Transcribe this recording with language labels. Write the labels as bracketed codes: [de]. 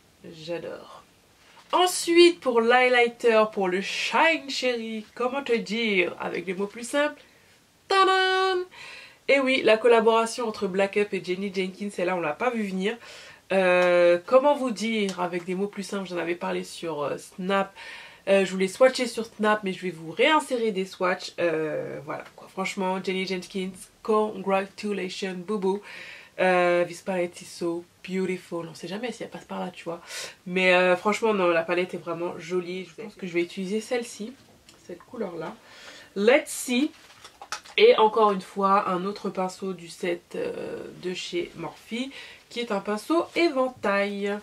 [fr] J'adore. Ensuite, pour l'highlighter, pour le Shine Cherry, comment te dire, avec des mots plus simples, tadam! Et oui, la collaboration entre Black Up et Jenny Jenkins, celle-là on l'a pas vu venir. Comment vous dire, avec des mots plus simples, j'en avais parlé sur Snap. Je voulais swatcher sur Snap, mais je vais vous réinsérer des swatchs. Voilà, quoi. Franchement, Jenny Jenkins, congratulations, boubou. [en] This palette is so beautiful. [fr] On sait jamais si elle passe par là, tu vois. Mais franchement, non, la palette est vraiment jolie. Je pense que je vais utiliser celle-ci, cette couleur-là. [en] Let's see. [fr] Et encore une fois, un autre pinceau du set de chez Morphe, qui est un pinceau éventail.